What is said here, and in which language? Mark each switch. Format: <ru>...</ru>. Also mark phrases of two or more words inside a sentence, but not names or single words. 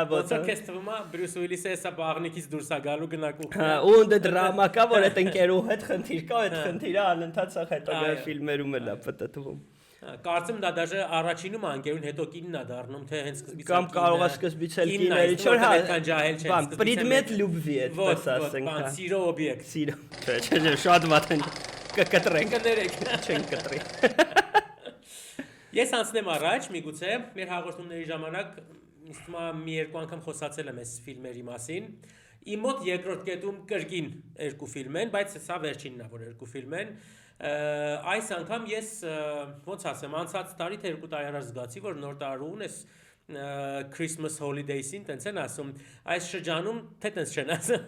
<hy>ոտա։ Քեզ թվում է Բրյուս Ուիլիսը հեսա բաղնիկից դուրս է գալու գնակու։ Հա, ու դե դրամա կա, որ այդ ընկերու հետ խնդիր կա, այդ խնդիրը անընդհատ սա հետագա ֆիլմերում էլ է պատտվում։ Կարծեմ դա դաժե առաջինում է ընկերուն, հետո կինն է դառնում, թե հենց սկզբից կամ կարող է սկզբից էլ կիների չէ, հա, այդքան ջահել չեն, բան,</hy> <ru>предмет любви,</ru> <hy>այդպես ասենք, հա, սիրո օբյեկտ, սիրո, չէ, շատ վատ են կկտրենք, չեն կտրի։ Ես անցնեմ առաջ, միգուցե, մեր հաղորդումների ժամանակ ինձ թվում է մի երկու անգամ խոսացել եմ այս ֆիլմերի մասին։ Իմ մոտ երկրորդ կետում կրկին երկու ֆիլմ են, բայց սա վերջինն է, որ երկու ֆիլմ են։ Այս անգամ ես ոնց ասեմ, անցած տարի թե 2 տարի առաջ զգացի, որ նոր տարուն էս</hy> <en>Christmas holidays-</en> <hy>ին տենց են ասում, այս շրջանում թե տենց չեն ասում։</hy>